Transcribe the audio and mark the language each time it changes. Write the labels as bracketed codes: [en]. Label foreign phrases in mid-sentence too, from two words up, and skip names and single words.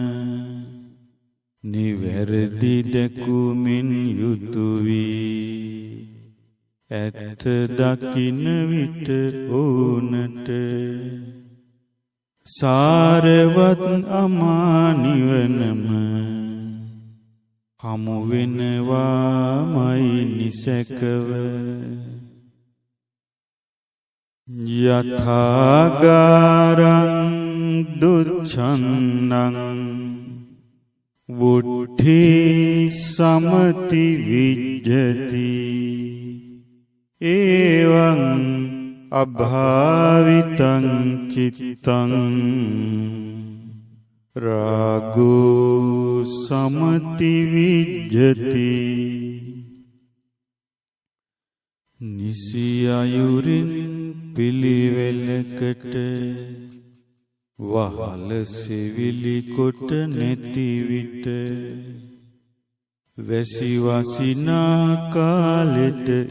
[si] නිවැරදි දැකුමින් යුතු වී ඇත්ත දකින විට ඕනට සාරවත් අමා නිවනම හමු වෙනවාමයි නිසැකව [pi] යථාගාරං දුච්ඡන්නං වුට්ඨි සමති විජ්ජති එවං අභාවිතං චිත්තං රාගෝ සමති විජ්ජති [si] නිසි අයුරින් පිළිවෙලකට වහල සෙවිලි කොට නැති විට වැසි වසිනා කාලෙට